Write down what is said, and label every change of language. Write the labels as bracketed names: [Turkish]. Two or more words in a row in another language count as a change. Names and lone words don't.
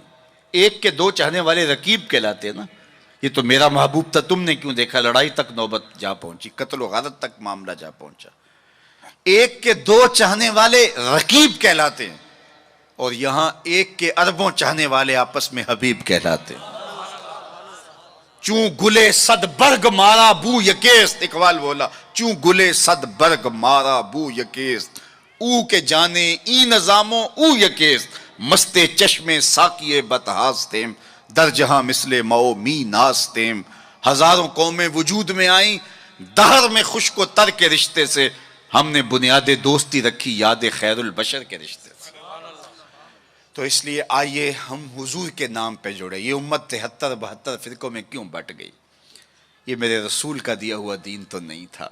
[Urdu] ایک کے دو چاہنے والے رقیب کہلاتے ہیں نا. یہ تو میرا محبوب تھا, تم نے کیوں دیکھا, لڑائی تک نوبت جا پہنچی, قتل و غارت تک معاملہ جا پہنچا. ایک کے دو چاہنے والے رقیب کہلاتے ہیں, اور یہاں ایک کے اربوں چاہنے والے آپس میں حبیب کہلاتے ہیں. [Persian] چوں گلے صد برگ مارا بو یکیست, اقبال بولا چوں گلے صد برگ مارا بو یکیست, او کے جانے ای نظاموں او یکیست, مستے چشمے ساکیے بتہاستیم, در جہاں مثل مو می ناستیم. [Urdu] ہزاروں قومیں وجود میں آئیں دہر میں خشک و تر کے رشتے سے, ہم نے بنیاد دوستی رکھی یاد خیر البشر کے رشتے سے. تو اس لیے آئیے ہم حضور کے نام پہ جڑے. یہ امت 73-72 فرقوں میں کیوں بٹ گئی؟ یہ میرے رسول کا دیا ہوا دین تو نہیں تھا.